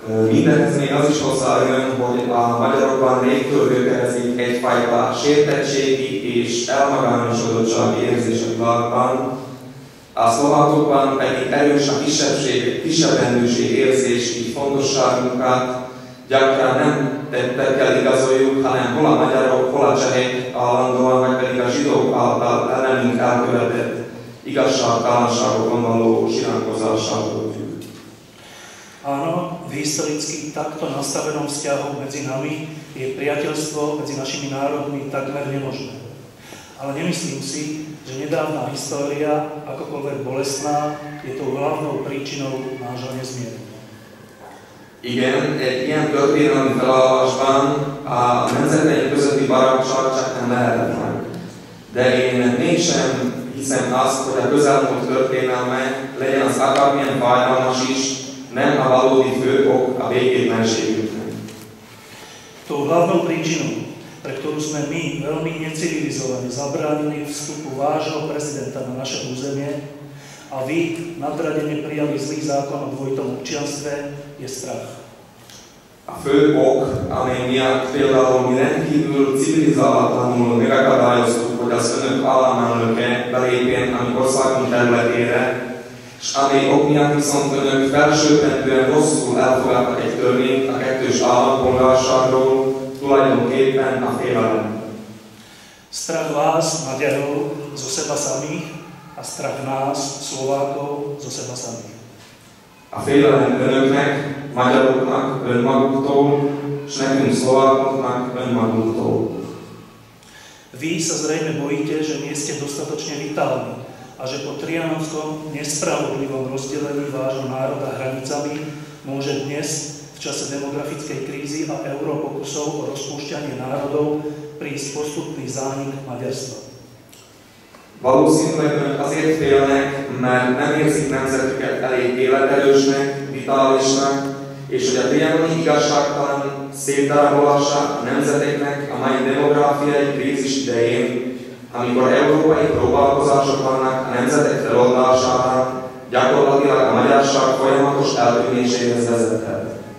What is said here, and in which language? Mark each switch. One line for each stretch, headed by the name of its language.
Hungarian: Mindenhez még az is hozzájön, hogy a magyarokban régtől gyökerezik egyfajta sértettségi és elmagányosodottsági érzés a világban, a szlovákokban pedig erős a kisebbrendűség érzés, így fontosságunkat gyakran nem tettekkel igazoljuk, hanem hol a magyarok, hol a csehek állandóan, vagy pedig a zsidók által ellenünk elkövetett igazságtalanságokon való siránkozással függ.
Slovak: Áno, v historicky takto nastavenom vzťahu medzi nami je priateľstvo medzi našimi národmi takmer nemožné. Ale nemyslím si, že nedávna história, akokoľvek bolestná, je tou hlavnou príčinou nášho nezmierenia.
Hungarian: Igen, egy ilyen történelmi felállásban a nemzeteink közötti barátság csak nem lehetetlen. De én mégsem hiszem azt, hogy a közelmúlt történelme, legyen az akármilyen fájdalmas is, nem a valódi fő ok a békétlenségünknek.
Slovak: Tou hlavnou príčinou, pre ktorú sme my veľmi necivilizovane zabránili vstupu vášho prezidenta na naše územie a vy nadradene prijali zlý zákon o dvojitom občianstve, je strach.
Hungarian: A fő ok, amely miatt például mi rendkívül civilizálatlanul megakadályoztuk, hogy az önök államelnöke belépjen a mi országunk területére, és amely ok miatt viszont önök felsőbbrendűen rosszul elfogadtak egy törvényt a kettős állampolgárságról, tulajdonképpen a félelem.
Slovak: Strach vás, Maďarov, zo seba samých a strach nás, Slovákov, zo seba samých.
Hungarian: A félelem önöknek, magyaroknak, önmaguktól, és nekünk szlovákoknak, önmaguktól.
Slovak: Vy sa zrejme bojíte, že nie ste dostatočne vitálni a že po trianonskom nespravodlivom rozdelení vášho národa hranicami môže dnes v čase demografickej krízy a europokusov o rozpúšťanie národov prísť postupný zánik Maďarstva.
Hungarian: Valószínűleg önök azért félnek, mert nem érzik nemzetüket elég életerősnek, vitálisnak, és hogy a trianoni igazságtalan szétdarabolása a nemzeteknek a mai demográfiai krízis idején, amikor európai próbálkozások vannak a nemzetek feloldására, gyakorlatilag a magyarság folyamatos eltűnéséhez vezethet.